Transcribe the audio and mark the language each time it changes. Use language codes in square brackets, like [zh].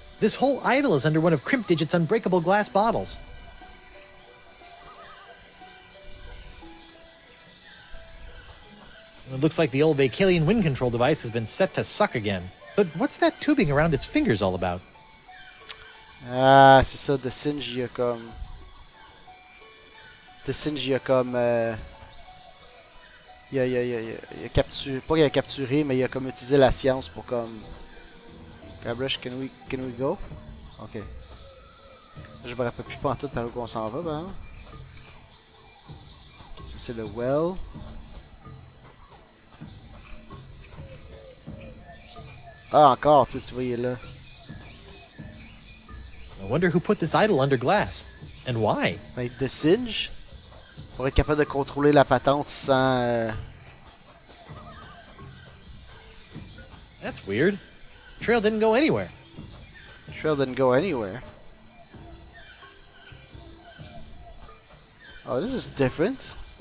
[en] This whole idol is under one of Crimp Digit's unbreakable glass bottles. It looks like the old Vacalian wind control device has been set to suck again. But what's that tubing around its fingers all about? [fr] Ah, c'est ça, de Singe, il y a comme... De Singe, il y a comme... Il a capturé... Pas qu'il a capturé, mais il a comme utilisé la science pour comme... Guybrush, [en] can we go? Ok. [fr] Je me rappelle plus pas en tout par où on s'en va, ben. Ça, c'est le well. Ah, encore, tu vois, il est là. [en] I wonder who put this idol under glass. And why? [fr] Ben, de Singe. Pour être capable de contrôler la patente sans... [en] That's weird. Trail didn't go anywhere. Trail didn't go anywhere. Oh, this is different.